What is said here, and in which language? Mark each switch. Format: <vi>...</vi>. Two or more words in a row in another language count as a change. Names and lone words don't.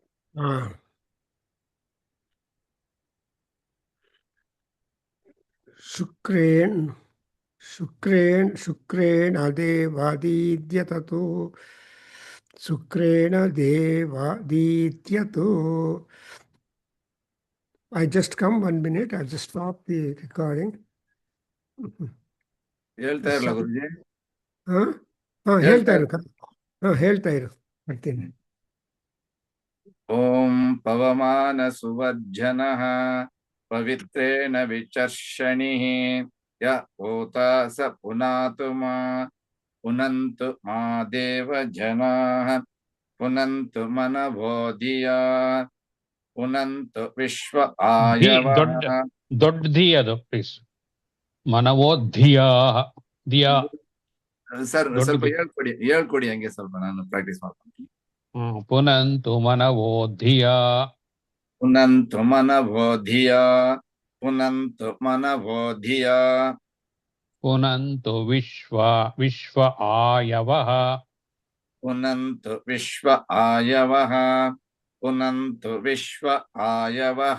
<en>Shukren Devadidhyatato Sukrena Devadidhyato. I just come 1 minute. I just stop the recording.</en> <kn>ಹೇಳ್ತಾ ಇರಲ್ಲ ಗುರುಜಿ. ಹೇಳ್ತಾ ಇರು ಹೇಳ್ತಾ ಇರು ಬರ್ತೀನಿ.</kn> <sa>ಓಂ ಪವಮಾನ ಸುವರ್ಜನಃ ಪವಿತ್ರೇಣ ವಿಚರ್ಷಣಿಃ ಯ ಹೋತಾ ಸ ಪುನಂತು ಮಾ ದೇವ ಜನಾಃ ಪುನಂತು ಮನವೋ ಧಿಯಾ ಪುನಂತು ವಿಶ್ವ ಆಯವಃ.</sa> <kn>ದೊಡ್ಡ ಧಿ ಅದು ಪ್ಲೀಸ್.</kn> <sa>ಮನವೋ ಧಿಯಾ ಧಿಯಾ.</sa> <kn>ಸರ್ ಸ್ವಲ್ಪ ಹೇಳ್ಕೊಡಿ ಹಂಗೆ ಸ್ವಲ್ಪ ನಾನು ಪ್ರಾಕ್ಟೀಸ್ ಮಾಡ್ತೀನಿ.</kn> <sa>ಪುನಂತು ಮನವೋ ಧಿಯಾ ಪುನಂತು ಮನವೋ ಧಿಯಾ ಪುನಂತು ಮನವೋ ಧಿಯಾ ಪುನಂತು ವಿಶ್ವ ಆಯವಃ ಪುನಂತು ವಿಶ್ವ ಆಯವಃ ಪುನಂತು ವಿಶ್ವ ಆಯವಃ.</sa>